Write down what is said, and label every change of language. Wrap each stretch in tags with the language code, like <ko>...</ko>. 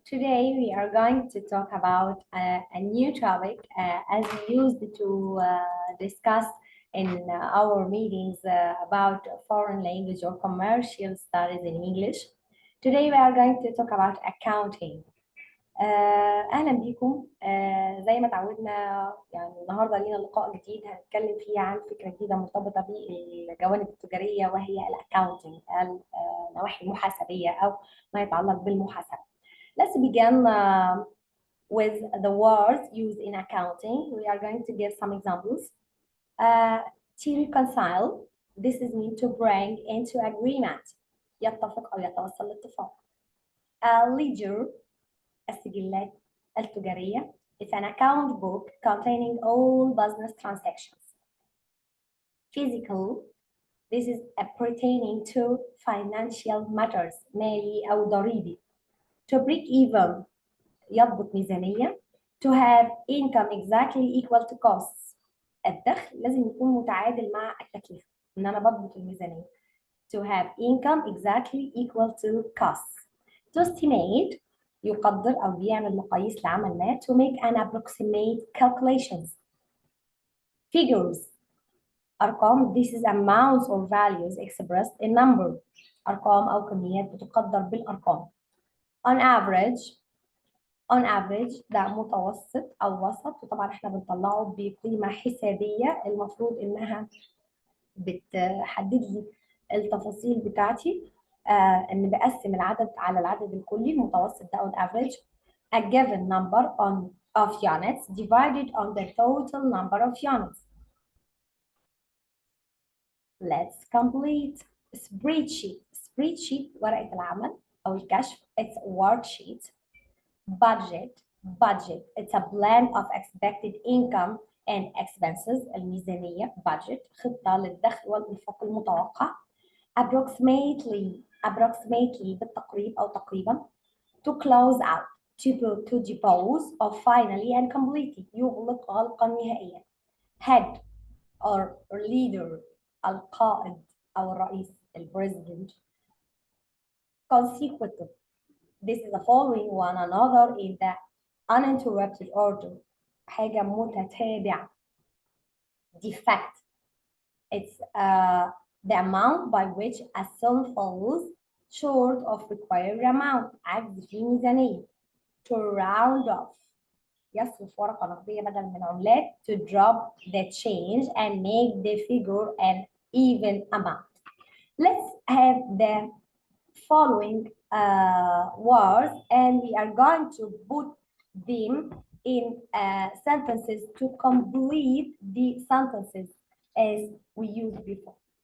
<en>Today, we are going to talk about a new topic as we used to discuss in our meetings about foreign language or commercial studies in English. Today, we are going to talk about accounting.</en> <ar>أهلا بيكم زي ما تعودنا. يعني النهارده لينا لقاء جديد هنتكلم فيه عن فكرة جديدة مرتبطة بالجوانب التجارية وهي الأكاونتنج، النواحي المحاسبية أو ما يتعلق بالمحاسبة.</ar> <en>Let's begin with the words used in accounting. We are going to give some examples. To reconcile, this is meant to bring into agreement.</en> <ar>يتفق أو يتوصل لاتفاق. Ledger, السجلات التجارية.</ar> <en>It's an account book containing all business transactions. Physical, this is pertaining to financial matters,</en> <ar>مالي أو ضريبي.</ar> <en>To break even,</en> <ar>يضبط ميزانية.</ar> <en>To have income exactly equal to costs.</en> <ar>الدخل لازم يكون متعادل مع التكلفة، إن أنا بضبط الميزانية.</ar> <en>To have income exactly equal to costs. To estimate,</en> <ar>يقدر أو بيعمل مقاييس لعمل ما.</ar> <en>To make an approximate calculations. Figures, أرقام. This is amounts or values expressed in number.</en> <ar>أرقام أو كميات بتقدر بالأرقام.</ar> <en>On average</en> <ar>ده متوسط أو وسط، وطبعا احنا بنطلعه بقيمة حسابية المفروض إنها بتحدد لي التفاصيل بتاعتي. ان بقسم العدد على العدد الكلي المتوسط ده</ar> <en>on average. A given number of units divided on the total number of units. Let's complete.</en> <ar>Spreadsheet ورقة العمل أو الكشف.</ar> <en>It's a worksheet. Budget it's a plan of expected income and expenses.</en> <ar>الميزانية budget خطة للدخل والإنفاق المتوقع. Approximately بالتقريب أو تقريبا.</ar> <en>To close out, to dispose of finally and completely,</en> <ar>يغلق غلقا نهائيا.</ar> <en>Head or leader,</en> <ar>القائد أو الرئيس,</ar> <en>president. Consecutive, this is the following one another in the uninterrupted order.</en> <ar>حاجة متتابعة.</ar> <en>Defect, it's the amount by which a sum falls short of required amount.</en> <ar>عجز في ميزانية.</ar> <en>To round off,</en> <ar>يصرف ورقة نقدية بدل من عملات.</ar> <en>To drop the change and make the figure an even amount. Let's have the following words and we are going to put them in sentences to complete the sentences as we used before.</en>